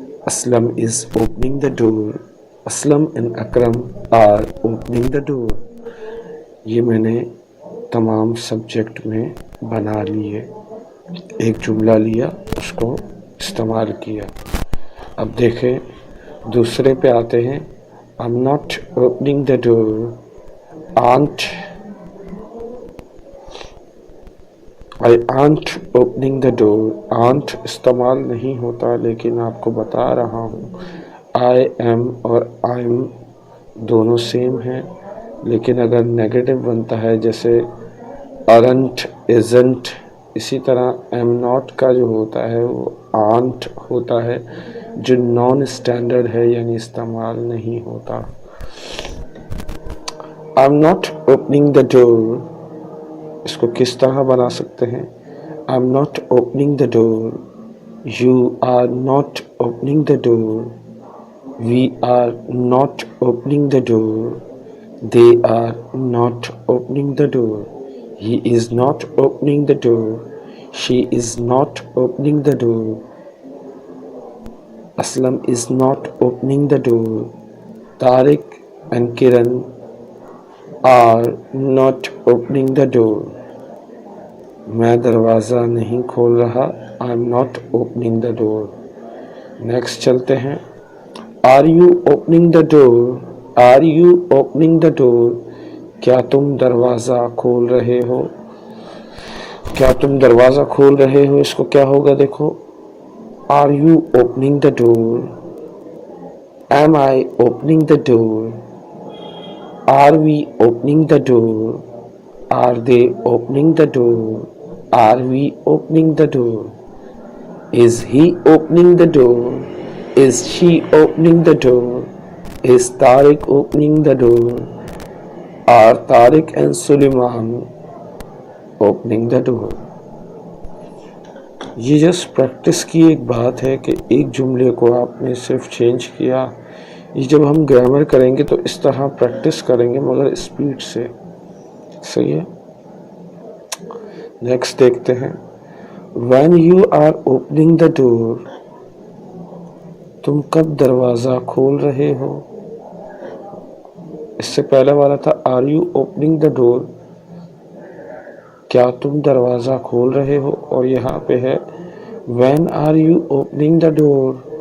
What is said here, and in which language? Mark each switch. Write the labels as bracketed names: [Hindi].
[English] Aslam is opening the door. Aslam and Akram are opening the door. [Urdu] یہ میں نے تمام سبجیکٹ میں بنا لیے، ایک جملہ لیا، اس کو استعمال کیا. اب دیکھیں دوسرے پہ آتے ہیں. [English] I'm not opening the door. I aren't opening the door. [Urdu] aren't استعمال نہیں ہوتا لیکن آپ کو بتا رہا ہوں. I am اور I'm دونوں سیم ہیں، لیکن اگر نیگیٹو بنتا ہے جیسے aren't isn't، اسی طرح am not کا جو ہوتا ہے وہ aren't ہوتا ہے جو نان اسٹینڈرڈ ہے یعنی استعمال نہیں ہوتا. [English] I'm not opening the door. [Urdu] اس کو کس طرح بنا سکتے ہیں؟ [English] I'm not opening the door. You are not opening the door. We are not opening the door. They are not opening the door. He is not opening the door. She is not opening the door. Aslam is not opening the door. Tariq and Kiran are not opening the door. [Urdu] میں دروازہ نہیں کھول رہا. [English] I am not opening the door. [Urdu] Next چلتے ہیں. [English] Are you opening the door? Are you opening the door? [Urdu] کیا تم دروازہ کھول رہے ہو؟ کیا تم دروازہ کھول رہے ہو؟ اس کو کیا ہوگا دیکھو. [English] Are you opening the door? Am I opening the door? Are we opening the door? Are they opening the door? Are we opening the door? Is he opening the door? Is she opening the door? Is Tariq opening the door? Are Tariq and Suleiman opening the door? [Urdu] یہ just practice کی ایک بات ہے کہ ایک جملے کو آپ نے صرف چینج کیا. یہ جب ہم گرامر کریں گے تو اس طرح پریکٹس کریں گے مگر اسپیڈ سے. صحیح ہے. نیکسٹ دیکھتے ہیں. [English] When you are opening the door. [Urdu] تم کب دروازہ کھول رہے ہو؟ اس سے پہلے والا تھا [English] Are you opening the door. [Urdu] کیا تم دروازہ کھول رہے ہو، اور یہاں پہ ہے [English] When are you opening the door.